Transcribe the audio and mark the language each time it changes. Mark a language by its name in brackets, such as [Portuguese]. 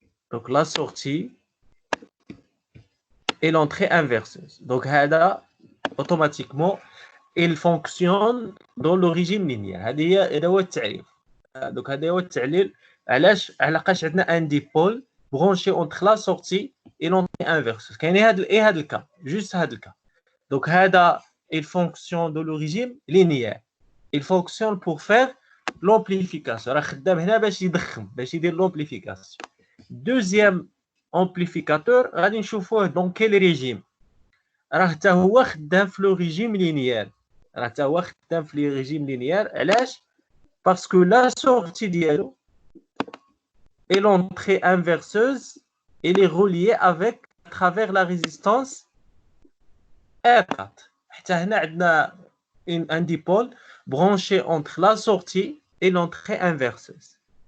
[French] Donc, la sortie et l'entrée inverseuse. Donc, automatiquement, il fonctionne dans le régime linéaire. [Arabic] هذا هو التعريف. [French] Donc, [Arabic] هذا هو التعليل علاش عندنا [French] un dipôle branché entre la sortie et l'entrée inverseuse. [Arabic] كاين هذا الكا juste هذا الكا. [French] Donc, il fonctionne dans le régime linéaire. Il fonctionne pour faire l'amplification. [Arabic] راه خدام هنا باش يضخم باش يدير l'amplification. [French] Deuxième amplificateur [Arabic] غادي نشوفوه [French] dans quel régime. [Arabic] راه حتى هو خدام في [French] لو ريجيم لينيير. [Arabic] راه حتى هو خدام في [French] لي ريجيم لينيير. علاش؟ باسكو لا سورتي ديالو et l'entrée inverseuse elle est reliée avec à travers la résistance R4. [Arabic] حتى هنا عندنا [French] un dipôle branché entre la sortie et l'entrée inverseuse.